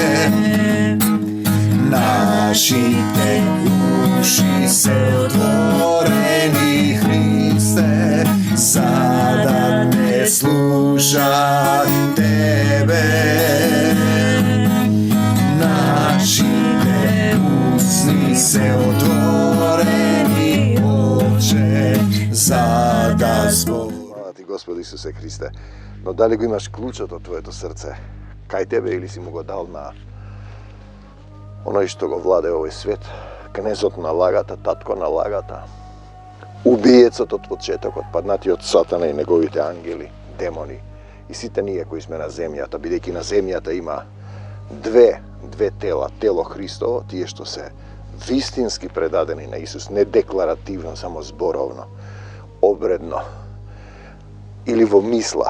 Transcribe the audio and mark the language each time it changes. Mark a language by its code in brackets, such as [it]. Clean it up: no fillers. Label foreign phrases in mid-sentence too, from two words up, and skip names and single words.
[mk] Нашите уши се отворени, Христе, сега те слуша тебе. Нашите усни се отворени, Оче, сега збор. Фала ти, Господ Исусе Христе. Но дали го имаш клучот од твоето срце кај тебе или си му го дал на оној што го владе овој свет, кнезот на лагата, татко на лагата, убиецот од почетокот, паднатиот Сатана и неговите ангели, демони и сите ние кои сме на земјата, бидејќи на земјата има две тела, тело Христово, тие што се вистински предадени на Исус, не декларативно, само зборовно, обредно или во мисла.